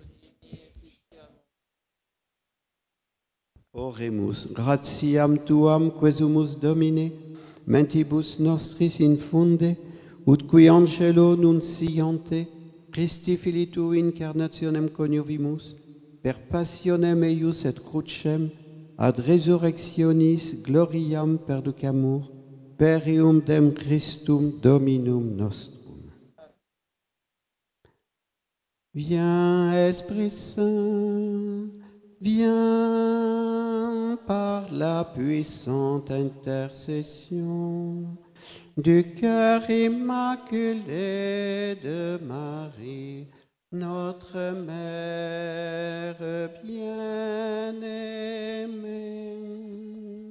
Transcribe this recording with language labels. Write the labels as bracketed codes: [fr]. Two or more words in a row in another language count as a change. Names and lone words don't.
[la] Oremus, gratiam tuam quesumus Domine, mentibus nostris infunde, ut qui angelo nunciante, Christi Filii tui incarnationem coniovimus, per passionem eius et crucem, ad resurrectionis gloriam perducamur, per eundem Christum Dominum nostrum. [fr] Viens, Esprit Saint, viens par la puissante intercession du cœur immaculé de Marie, notre Mère bien-aimée.